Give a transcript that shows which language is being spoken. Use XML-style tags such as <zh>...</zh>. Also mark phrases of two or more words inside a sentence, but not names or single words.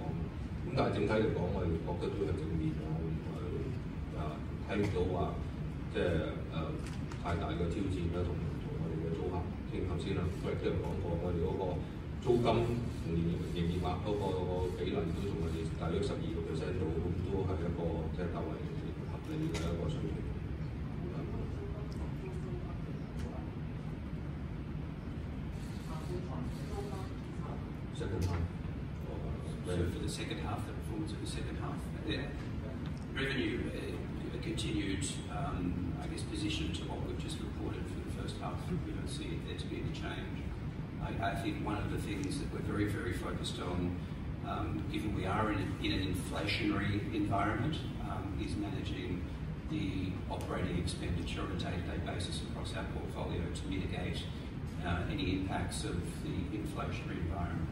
<yue>咁但係整體嚟講，我哋覺得都係正面啊，睇唔到話即係太大嘅挑戰啦，同我哋嘅租客傾頭先啦，都係講過，我哋嗰個租金同營業額嗰個比例都仲係大約12%度，咁都係一個即係較為合理嘅一個水平。</yue> <en>Second half. So for the second half, the performance of the second half, revenue continued, I guess, position to what we've just reported for the first half. We don't see there to be any change. I think one of the things that we're very, very focused on, given we are in an inflationary environment, is managing the operating expenditure on a day-to-day basis across our portfolio to mitigate any impacts of the inflationary environment.</en>